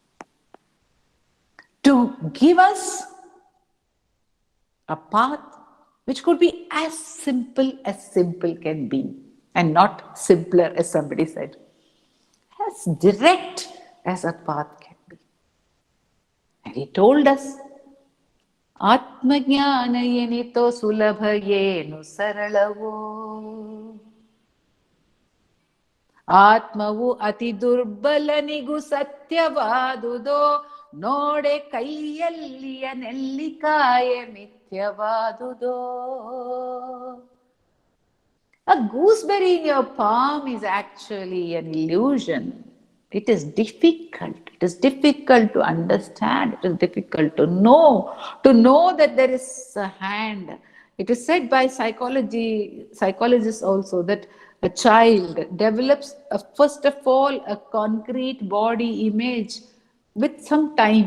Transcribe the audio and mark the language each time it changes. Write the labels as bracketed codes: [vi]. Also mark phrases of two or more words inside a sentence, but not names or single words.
[en] To give us a path which could be as simple can be, and not simpler, as somebody said, as direct as a path can be. And he told us, [kn] ಆತ್ಮಜ್ಞಾನ ಎನಿತೋ ಸುಲಭ ಎನ್ನು ಸರಳವೋ. ಆತ್ಮವು ಅತಿ ದುರ್ಬಲನಿಗೂ ಸತ್ಯವಾದುದೋ ನೋಡೆ ಕೈಯಲ್ಲಿಯ ನೆಲ್ಲಿಕಾಯೆ ಮಿಥ್ಯವಾದುದೋ. [en] A gooseberry in your palm is actually an illusion. It is difficult. It is difficult to understand. It is difficult to know that there is a hand. It is said by psychologists also that a child develops, first of all, a concrete body image with some time.